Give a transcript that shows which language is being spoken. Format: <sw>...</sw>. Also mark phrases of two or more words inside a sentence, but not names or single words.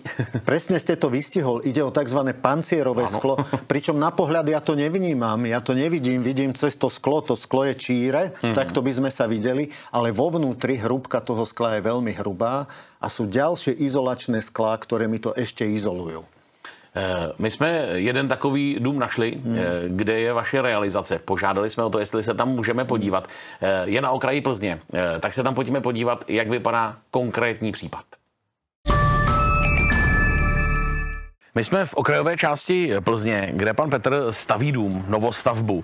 <sk>Presne ste to vystihol. Ide o tzv. Pancierové sklo. Pričom na pohľad ja to nevnímam. Ja to nevidím. Vidím cez to sklo. To sklo je číre. Takto by sme sa videli. Ale vo vnútri hrúbka toho skla je veľmi hrubá. A sú ďalšie izolačné sklá, ktoré mi to ešte izolujú.</sk> <cs>My jsme jeden takový dům našli, kde je vaše realizace. Požádali jsme o to, jestli se tam můžeme podívat. Je na okraji Plzně, tak se tam pojďme podívat, jak vypadá konkrétní případ. My jsme v okrajové části Plzně, kde pan Petr staví dům, novostavbu.</cs>